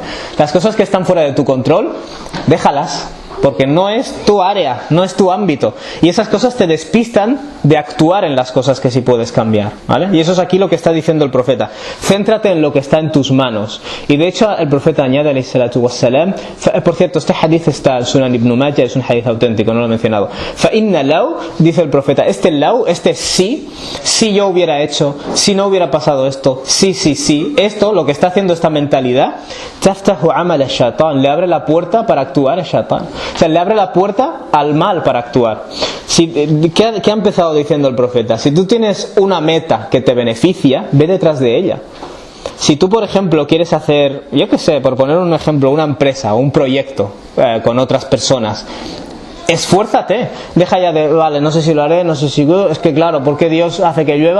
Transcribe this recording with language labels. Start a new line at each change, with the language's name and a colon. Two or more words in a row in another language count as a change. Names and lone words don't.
Spanish: Las cosas que están fuera de tu control, déjalas, porque no es tu área, no es tu ámbito, y esas cosas te despistan de actuar en las cosas que sí puedes cambiar, ¿vale? Y eso es aquí lo que está diciendo el profeta, céntrate en lo que está en tus manos. Y de hecho el profeta añade,
Arabic: عليه الصلاة والسلام,
Spanish: por cierto, este hadith está en Sunan Ibn Majah, es un hadith auténtico, no lo he mencionado,
Arabic: فَإِنَّ لَوْ,
Spanish: dice el profeta, este sí, si yo hubiera hecho, si no hubiera pasado esto, sí, esto, lo que está haciendo esta mentalidad,
Arabic: تَفْتَحُ عَمَلَ الشَّيْطَانِ,
Spanish: le abre la puerta para actuar a Shaitan. O sea, le abre la puerta al mal para actuar. ¿Qué ha empezado diciendo el profeta? Si tú tienes una meta que te beneficia, ve detrás de ella. Si tú, por ejemplo, quieres hacer, yo qué sé, por poner un ejemplo, una empresa o un proyecto con otras personas, esfuérzate, deja ya de, vale, no sé si lo haré, no sé si, es que claro, ¿por qué Dios hace que llueva?